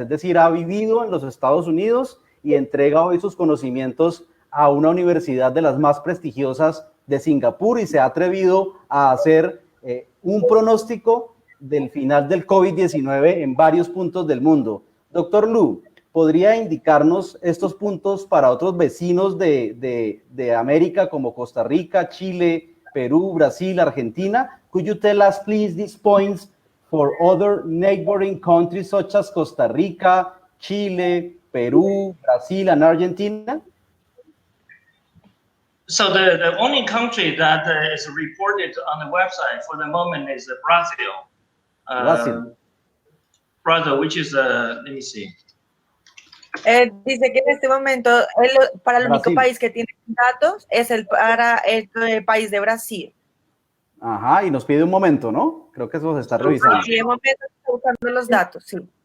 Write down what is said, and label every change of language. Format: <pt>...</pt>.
<es>Es decir, ha vivido en los Estados Unidos y entrega hoy sus conocimientos a una universidad de las más prestigiosas de Singapur y se ha atrevido a hacer un pronóstico del final del COVID-19 en varios puntos del mundo. Doctor Luo, ¿podría indicarnos estos puntos para otros vecinos de América como Costa Rica, Chile, Perú, Brasil, Argentina?</es> <en>Could you tell us, please, these points for other neighboring countries such as Costa Rica, Chile, Perú, Brasil, and Argentina? So the only country that is reported on the website for the moment is Brazil. Brazil, which is, let me see.</en> <es>Dice que en este momento para el único país que tiene datos es para el país de Brasil. Ajá, y nos pide un momento, ¿no? Creo que eso se está revisando. Sí, de momento estoy buscando los datos, sí.</es>